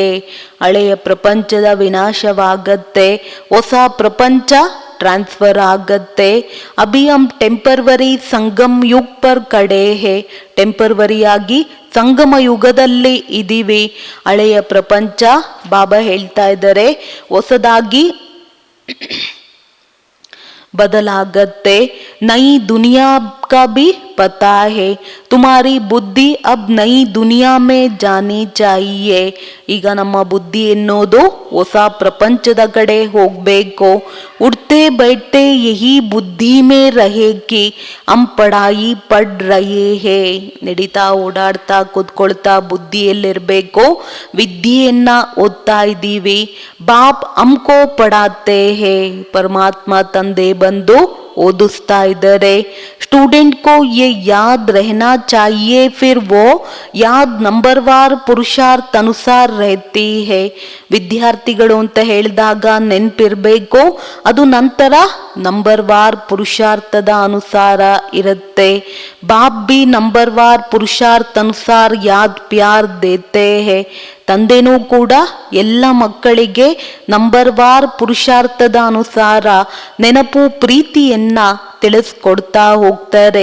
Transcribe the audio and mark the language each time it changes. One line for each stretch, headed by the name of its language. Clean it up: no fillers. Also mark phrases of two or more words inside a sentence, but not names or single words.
Kannada: ಹಳೆಯ ಪ್ರಪಂಚದ ವಿನಾಶವಾಗತ್ತೆ, ಹೊಸ ಪ್ರಪಂಚ ಟ್ರಾನ್ಸ್ಫರ್ ಆಗತ್ತೆ.
Hindi: अभी हम टेंपररी संगम युग पर खड़े हैं,
Kannada: ಟೆಂಪರ್ವರಿಯಾಗಿ ಸಂಗಮ ಯುಗದಲ್ಲಿ ಇದೀವಿ. ಹಳೆಯ ಪ್ರಪಂಚ ಬಾಬಾ ಹೇಳ್ತಾ ಇದ್ದಾರೆ ಹೊಸದಾಗಿ बदलागते.
Hindi: नई दुनिया का भी पता है, तुम्हारी बुद्धि अब नई दुनिया में जानी चाहिए.
Kannada: ಈಗ ನಮ್ಮ ಬುದ್ಧಿ ಎನ್ನೋದು ಹೊಸ ಪ್ರಪಂಚದ ಕಡೆ ಹೋಗ್ಬೇಕು.
Hindi: उठते बैठते यही बुद्धि में रहेगी, हम पढ़ाई पढ़ रहे हैं.
Kannada: ನಡೀತಾ ಓಡಾಡ್ತಾ ಕೂತ್ಕೊಳ್ತಾ ಬುದ್ಧಿಯಲ್ಲಿರ್ಬೇಕು, ವಿದ್ಯೆಯನ್ನ ಓದ್ತಾ ಇದ್ದೀವಿ.
Hindi: बाप हमको पढ़ाते हैं,
Kannada: ಪರಮಾತ್ಮ ತಂದೆ ಬಂದು ಓದಿಸ್ತಾ ಇದ್ದಾರೆ.
Hindi: स्टूडेंट को ये याद रहना चाहिए, फिर वो याद नंबरवार पुरुषार्थ अनुसार रहती है.
Kannada: ವಿದ್ಯಾರ್ಥಿಗಳು ಅಂತ ಹೇಳಿದಾಗ ನೆನ್ಪಿರ್ಬೇಕು, ಅದು ನಂತರ ನಂಬರ್ವಾರ್ ಪುರುಷಾರ್ಥದ ಅನುಸಾರ ಇರುತ್ತೆ.
Hindi: बाप भी नंबरवार पुरुषार्थ अनुसार याद प्यार देते हैं.
Kannada: ತಂದೆನೂ ಕೂಡ ಎಲ್ಲ ಮಕ್ಕಳಿಗೆ ನಂಬರ್ವಾರ್ ಪುರುಷಾರ್ಥದ ಅನುಸಾರ ನೆನಪು ಪ್ರೀತಿಯನ್ನ ತಿಳಿಸ್ಕೊಡ್ತಾ ಹೋಗ್ತಾರೆ.